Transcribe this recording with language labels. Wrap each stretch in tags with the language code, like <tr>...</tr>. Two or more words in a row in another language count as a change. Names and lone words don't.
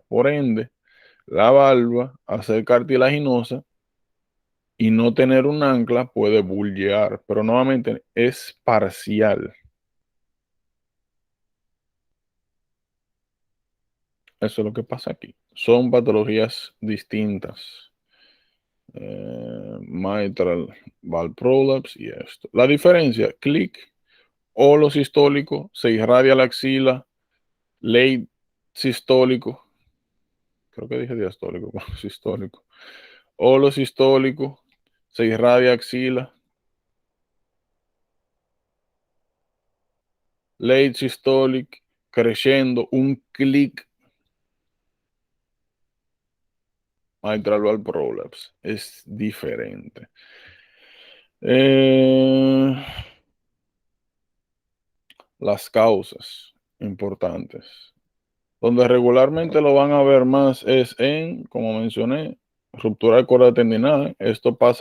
<es>Por ende, la valva, al ser cartilaginosa y no tener un ancla, puede bulgear, pero nuevamente es parcial. Eso es lo que pasa aquí. Son patologías distintas.</es> <en>Mitral valve prolapse</en> <es>y esto. La diferencia, clic o lo sistólico, se irradia la axila, late sistólico, creo que dije diastólico, sistólico, o lo sistólico, se irradia axila,</es> <en>late systolic,</en> <es>creciendo, un clic,</es> <en>mitral valve prolapse,</en> <es>es diferente. Las causas importantes. Donde regularmente lo van a ver más es en, como mencioné, ruptura de corda tendinal.</es>